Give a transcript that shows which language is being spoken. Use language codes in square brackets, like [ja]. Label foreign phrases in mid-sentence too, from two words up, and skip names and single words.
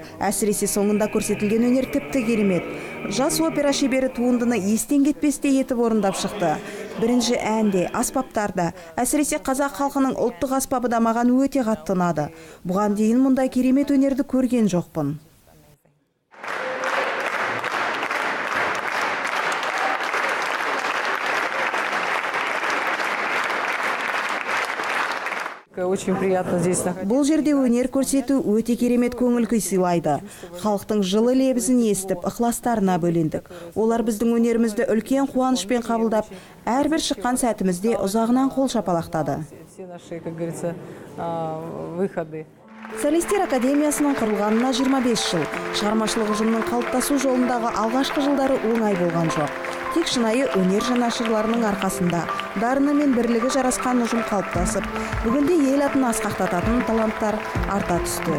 [kk] Әсіресе соңында көрсетілген өнер тіпті керемет. Жас опера шебері туындыны естен кетпестей етіп орындап шықты. Бірінші әнде, аспаптарда, әсіресе қазақ халқының ұлттық аспабы да маған өте қатты ұнады. Бұған дейін мұндай керемет өнерді көрген жоқпын. [ru] Очень приятно здесь находиться. [kk] Бұл жерде өнер көрсету өте керемет көңіл күй сыйлайды. Халықтың жылы лебізін естіп, ықыластарына бөлендік. Олар біздің өнерімізді үлкен қуанышпен қабылдап, әрбір шыққан сәтімізде ұзағынан қол шапалақтады. [ru] Все наши, как говорится, выходы. [kk] Солистер академиясының құрылғанына 25 жыл. Шығармашылық ұжымның қалыптасу жолындағы алғашқы жылдары оңай болған жоқ. Тек шынайы өнер жанашырларының арқасында дарыны мен бірлігі жарасқан ұжым қалыптасып, бүгінде ел атын асқақтататын таланттар арта түсті.